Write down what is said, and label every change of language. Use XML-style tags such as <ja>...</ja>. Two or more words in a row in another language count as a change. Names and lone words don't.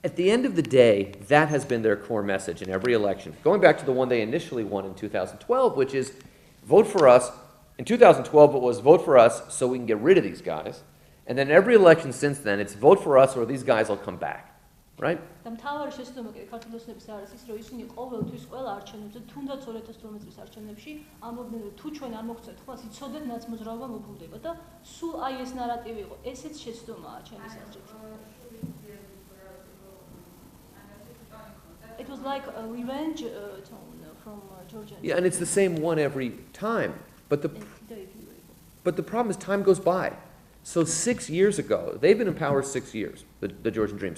<en>At the end of the day, that has been their core message in every election. Going back to the one they initially won in 2012, which is vote for us. In 2012, it was vote for us so we can get rid of these guys. And then every election since then, it's vote for us or these guys will come back. Right?</en> <ka>დამთავარი შეცდომა კი ქართულოსნების არის ის, რომ ისინი ყოველთვის ყველა არჩევნებზე, თუნდაც 2012 წლის არჩევნებში, ამბობდნენ, რომ თუ ჩვენ არ მოგწევთ ხმას, იცოდეთ ნაცმოძრაობა მობრუნდება და სულ აი ეს ნარატივი იყო. ესეც შეცდომაა ჩემის აზრით.</ka> <en>It was like a revenge tone from Georgia. Yeah, and it's the same one every time. But the problem is time goes by. So 6 years ago, they've been in power 6 years, the Georgian Dream.</en>